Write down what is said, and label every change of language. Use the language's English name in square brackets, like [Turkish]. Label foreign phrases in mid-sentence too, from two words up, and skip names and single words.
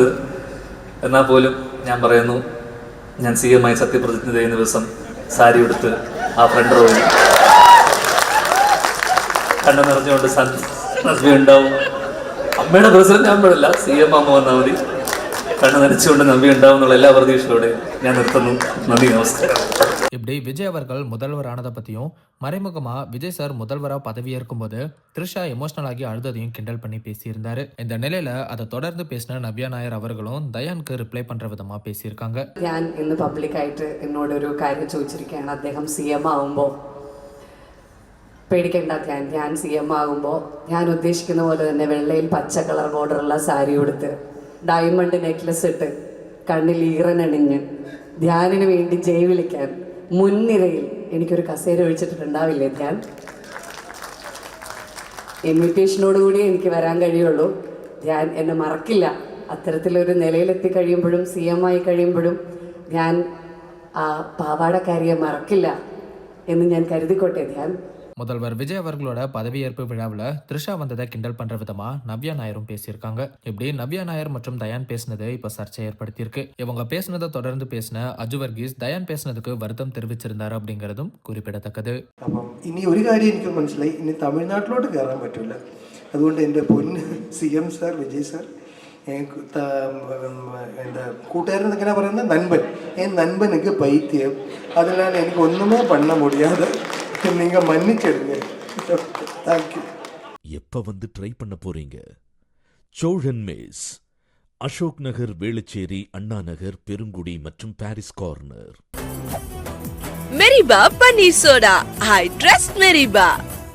[Malayalam] എന്നാൽ പോലും ഞാൻ പറയുന്നു, ഞാൻ CM ആയി സത്യപ്രതിജ്ഞ ചെയ്യുന്ന ദിവസം സാരി ഉടുത്ത് ആ ഫ്രണ്ട് റോയിൽ കണ്ണു നിറഞ്ഞുകൊണ്ട് ഉണ്ടാവും. അമ്മയുടെ പ്രസിഡന്റ് ആകുമ്പോഴല്ല, CM ആകുമ്പോൾ വന്നാൽ മതി. കണ്ണു നനച്ചുകൊണ്ട് നവ്യ ഉണ്ടാവും എന്നുള്ള എല്ലാ പ്രതീക്ഷയോടെ ഞാൻ നിർത്തുന്നു. നന്ദി, നമസ്കാരം. [Tamil] இப்படி விஜய் அவர்கள் முதல்வர் ஆனதை பற்றியும், மறைமுகமாக விஜய் சார் முதல்வராக பதவியேற்கும் போது த்ரிஷா எமோஷனல் ஆகி அழுததையும் கிண்டல் பண்ணி பேசியிருந்தாரு. இந்த நிலையில அதை தொடர்ந்து பேசின நவ்யா நாயர் அவர்களும் தயானுக்கு ரிப்ளை பண்ற விதமா பேசியிருக்காங்க. [Malayalam] ഞാൻ ഇന്ന് പബ്ലിക്കായിട്ട് എന്നോടൊരു കാര്യം ചോദിച്ചിരിക്കുകയാണ്. അദ്ദേഹം CM ആകുമ്പോൾ പേടിക്കേണ്ട ക്ലാൻ, ഞാൻ CM ആകുമ്പോൾ ഞാൻ ഉദ്ദേശിക്കുന്ന പോലെ തന്നെ വെള്ളയിൽ പച്ച കളർ ബോർഡറുള്ള സാരി ഉടുത്ത് [English] diamond necklace [Malayalam] ഇട്ട് കണ്ണിൽ ഈറനണിഞ്ഞ് ധ്യാനിന് വേണ്ടി ജയ് വിളിക്കാൻ മുൻനിരയിൽ എനിക്കൊരു കസേര ഒഴിച്ചിട്ടുണ്ടാവില്ലേ ധ്യാൻ? ഇൻവിറ്റേഷനോടുകൂടി എനിക്ക് വരാൻ കഴിയുള്ളൂ. ധ്യാൻ എന്നെ മറക്കില്ല. അത്തരത്തിലൊരു നിലയിലെത്തി കഴിയുമ്പോഴും CM ആയി കഴിയുമ്പോഴും ഞാൻ ആ പാവാടക്കാരിയെ മറക്കില്ല എന്ന് ഞാൻ കരുതിക്കോട്ടെ ധ്യാൻ. [Tamil] முதல்வர் விஜய் அவர்களோட பதவியேற்பு விழாவில் த்ரிஷா வந்ததை கிண்டல் பண்ற விதமா நவ்யா நாயரும் பேசியிருக்காங்க. இப்படி நவ்யா நாயர் மற்றும் தயான் பேசினது இப்ப சர்ச்சை ஏற்படுத்தியிருக்கு. இவங்க பேசினதை தொடர்ந்து பேசின அஜு வர்கீஸ் தயான் பேசினதுக்கு வருத்தம் தெரிவிச்சிருந்தாரு அப்படிங்கிறதும் குறிப்பிடத்தக்கது. [Malayalam] അപ്പം ഇനി ഒരു കാര്യം എനിക്ക് മനസ്സിലായി, ഇനി തമിഴ്നാട്ടിലോട്ട് കയറാൻ പറ്റൂല. അതുകൊണ്ട് എൻ്റെ പൊന്ന് CM സാർ, വിജയ് സാർ, എൻ്റെ കൂട്ടുകാരൻ ഇങ്ങനെ പറയുന്നത് നൻപൻ, [Tamil] நண்பனுக்கு பைத்தியம், [Malayalam] അതിനാൽ എനിക്ക് [Tamil] ஒன்னுமே பண்ண முடியாதே நீங்க மன்னிச்சிடுங்க. தேங்க்யூ. எப்ப வந்து ட்ரை பண்ண போறீங்க? சோழன் மேஸ், அசோக் நகர், வேளச்சேரி, அண்ணா நகர், பெருங்குடி மற்றும் பாரிஸ் கார்னர். மெரிபா பனீர் சோடா, [English] I trust [Tamil] மெரிபா.